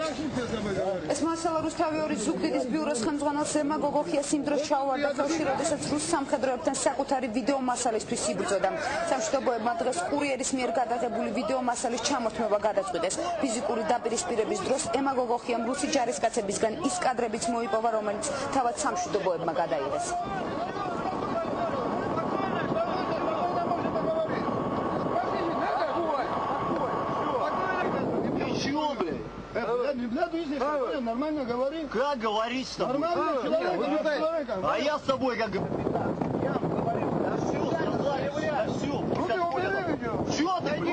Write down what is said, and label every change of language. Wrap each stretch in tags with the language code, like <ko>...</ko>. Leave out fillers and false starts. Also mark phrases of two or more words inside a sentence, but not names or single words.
<ka>ეს მასალა რუსთავი 2 ზუგდიდის ბიუროს ხელმძღვანელს ემა გოგოხიას იმ დროს ჩაუვარდა ხელში როდესაც რუს სამხედროებთან საკუთარი ვიდეო მასალისთვის იბრძოდა სამშვიდობოებმა დღეს კურიერის მიერ გადაღებული ვიდეო მასალის ჩამოთმება გადაწყვიტეს. ფიზიკური დაპირისპირების დროს ემა გოგოხიამ რუსი ჯარისკაცებისგან ის კადრებიც მოიპოვა, რომელიც თავად სამშვიდობოებმა გადაიღეს.</ka> <ru>Нормально говори. Как говорить с тобой? Нормально человек. А я с тобой как говорю. Чего ты?</ru>